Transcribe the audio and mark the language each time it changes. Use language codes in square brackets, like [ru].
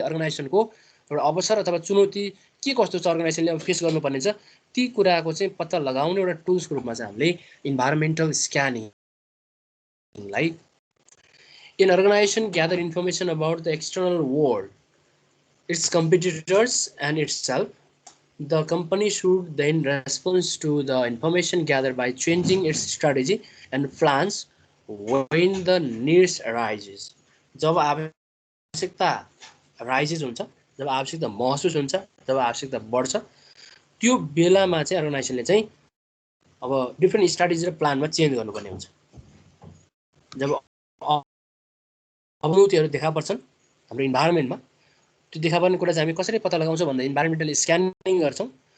[ne] अर्गनाइजेसनको एउटा अवसर अथवा चुनौती के कस्तो छ अर्गनाइजेसनले फेस गर्नुपर्ने छ ती कुराको चाहिँ पत्ता लगाउने एउटा टुल्सको रूपमा चाहिँ हामीले environmental स्क्यानिङलाई [en] An organization gather information about the external world, its competitors and itself. The company should then respond to the information gathered by changing its strategy and plans when the needs arises. [ne] जब आवश्यकता rises हुन्छ, जब आवश्यकता महसुस हुन्छ, जब आवश्यकता बढ्छ त्यो बेलामा चाहिँ अर्गनाइजेसनले चाहिँ अब डिफ्रेन्ट स्ट्राटेजी र प्लानमा चेन्ज गर्नुपर्ने हुन्छ। जब अवनतिहरू देखा पर्छन् हाम्रो इन्भाइरोमेन्टमा त्यो देखा पर्ने कुरा चाहिँ हामी कसरी पत्ता लगाउँछौँ भन्दा इन्भाइरोमेन्टल स्क्यानिङ गर्छौँ।